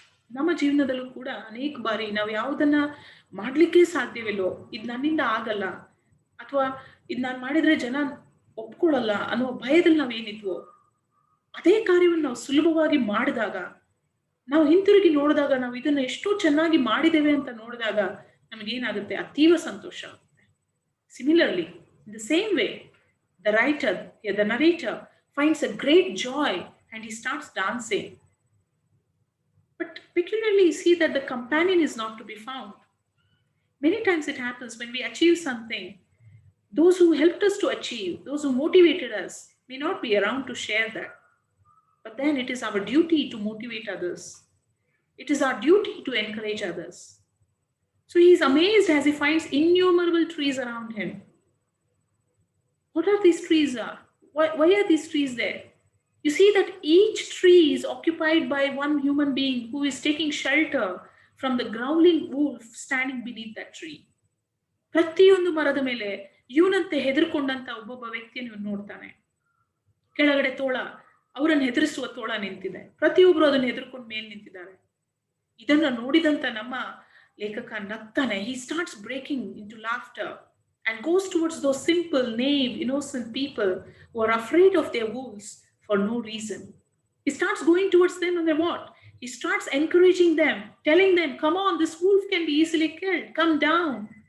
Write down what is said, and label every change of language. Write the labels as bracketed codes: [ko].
[kn] ನಮ್ಮ ಜೀವನದಲ್ಲೂ ಕೂಡ ಅನೇಕ ಬಾರಿ ನಾವು ಯಾವುದನ್ನ ಮಾಡ್ಲಿಕ್ಕೆ ಸಾಧ್ಯವಿಲ್ಲೋ, ಇದು ನನ್ನಿಂದ ಆಗಲ್ಲ, ಅಥವಾ ಇದು ನಾನು ಮಾಡಿದ್ರೆ ಜನ ಒಪ್ಕೊಳ್ಳಲ್ಲ ಅನ್ನುವ ಭಯದಲ್ಲಿ ನಾವೇನಿದ್ವೋ ಅದೇ ಕಾರ್ಯವನ್ನು ನಾವು ಸುಲಭವಾಗಿ ಮಾಡಿದಾಗ, ನಾವು ಹಿಂತಿರುಗಿ ನೋಡಿದಾಗ, ನಾವು ಇದನ್ನ ಎಷ್ಟೋ ಚೆನ್ನಾಗಿ ಮಾಡಿದ್ದೇವೆ ಅಂತ ನೋಡಿದಾಗ ನಮಗೇನಾಗುತ್ತೆ, ಅತೀವ ಸಂತೋಷ ಆಗುತ್ತೆ. [en] Similarly, in the same way, the narrator finds a great joy and he starts dancing. But peculiarly, you see that the companion is not to be found. Many times it happens when we achieve something, those who helped us to achieve, those who motivated us, may not be around to share that. But then it is our duty to motivate others. It is our duty to encourage others. So he is amazed as he finds innumerable trees around him. What are these trees? Why are these trees there? You see that each tree is occupied by one human being who is taking shelter from the growling wolf standing beneath that tree. [kn] ಪ್ರತಿಯೊಂದು ಮರದ ಮೇಲೆ ಇವನಂತೆ ಹೆದರ್ಕೊಂಡಂತ ಒಬ್ಬೊಬ್ಬ ವ್ಯಕ್ತಿಯನ್ನು ನೋಡ್ತಾನೆ. ಕೆಳಗಡೆ ತೋಳ, ಅವರನ್ನು ಹೆದರಿಸುವ ತೋಳ ನಿಂತಿದೆ, ಪ್ರತಿಯೊಬ್ರು ಅದನ್ನು ಹೆದರ್ಕೊಂಡು ಮೇಲೆ ನಿಂತಿದ್ದಾರೆ. ಇದನ್ನ ನೋಡಿದಂತ ನಮ್ಮ ಲೇಖಕ ನಗ್ತಾನೆ. [en] He starts breaking into laughter and goes towards those simple, naive, innocent people who are afraid of their wolves for no reason. He starts going towards them and then what? He starts encouraging them, telling them, come on, this wolf can be easily killed. Come down.